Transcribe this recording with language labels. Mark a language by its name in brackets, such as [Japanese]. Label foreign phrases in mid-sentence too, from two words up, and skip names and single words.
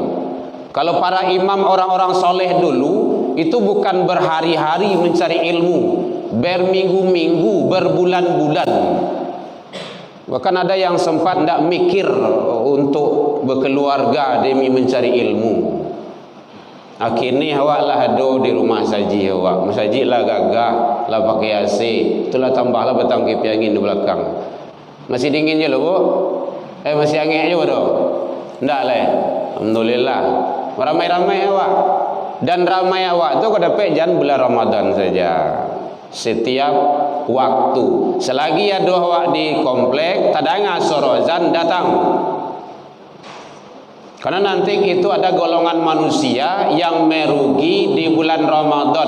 [Indonesian] Kalau para imam orang-orang soleh dulu itu bukan berhari-hari mencari ilmu, berminggu-minggu, berbulan-bulan. Bahkan ada yang sempat tidak mikir untuk berkeluarga demi mencari ilmu. [Minangkabau] Akhirnya awak lah ada di rumah saji awak. [Indonesian] Masjid lah gagah, lah pakai AC, itulah tambahlah batang kipas angin di belakang. [Minangkabau] Masih dingin je loh Bu. Masih angin je bodoh. [Indonesian] Enggak lah. Alhamdulillah. Ramai-ramai awak. [Minangkabau] Dan ramai awak tu kau dapat jangan bulan Ramadan saja. [Indonesian] Setiap waktu. [Minangkabau] Selagi ada awak di komplek, tadanga sorozan datang. [Indonesian] Karena nanti itu ada golongan manusia yang merugi di bulan Ramadan.